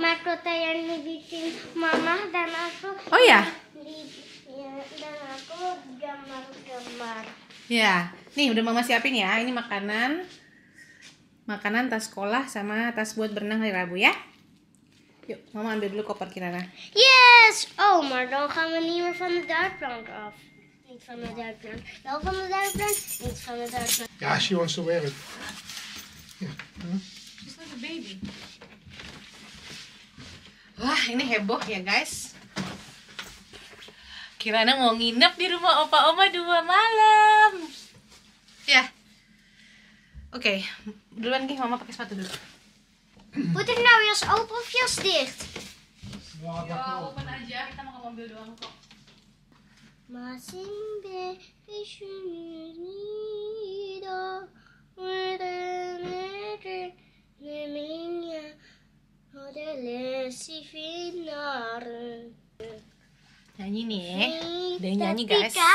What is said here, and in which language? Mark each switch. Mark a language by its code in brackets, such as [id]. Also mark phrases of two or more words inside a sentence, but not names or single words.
[id] Mahkota yang dibikin mama dan aku. Oh ya, dan aku gambar-gambar. ya, nih udah mama siapin ya. Ini makanan, tas sekolah sama tas buat berenang hari Rabu ya. Yuk, mama ambil dulu koper Kirana. Yes! [nl] Oh, maar dan gaan we niet meer van de duikplank af. Niet van de duikplank. Wel van de duikplank, niet van de duikplank. Ja, [en] she wants to wear it. Ja. She's like a baby. [id] Wah, ini heboh ya guys. Kirana mau nginep di rumah opa oma 2 malam. Ya. Oke, duluan nih mama pakai sepatu dulu. [nl] Moet ik nou jas open of jas dicht? [id] Ya, open aja, kita mau ke mobil doang kok. Masing is unido. Nyanyi nih, udah nyanyi guys.